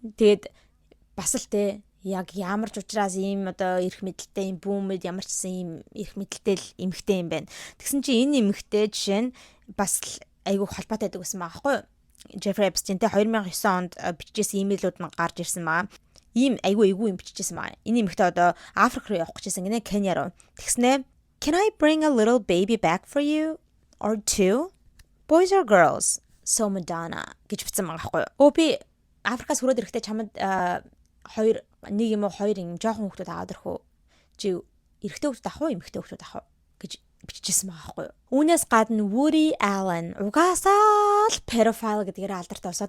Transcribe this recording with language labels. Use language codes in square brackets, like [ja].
[mn] Тэгээд бас л яг ямар ч учраас ийм одоо эрх мэдэлтэй ийм бүүмэд ямар ч юм эрх мэдэлтэй л эмэгтэй юм байна. Тэгсэн чинь энэ эмэгтэй жишээ нь бас айгүй холбоотой байдаг гэсэн байгаа байхгүй юу? Jeffrey Epstein 2009 онд бичижсэн имэйлүүд нь гарч ирсэн байгаа. Ийм айгүй эвгүй юм бичижсэн байгаа. Энэ эмэгтэй одоо Африк руу явах гэжсэн гинэ Кenya руу. Тэгснэ [en] Can I bring a little baby back for you or two? Boys or girls? [mn] So Madonna гэж бичсэн байгаа байхгүй юу? Би Африкаас хүрээд ирэхдээ чамд нэг юм уу хоёр юм жоохон хүүхдүүд аваад ирэх үү? Чи эрэгтэй хүүхдүүд авах уу, эмэгтэй хүүхдүүд авах уу гэж бичижсэн байгаа байхгүй юу? Үүнээс гадна Woody Allen угаасаа л pedophile гэдгээр алдартай болсон.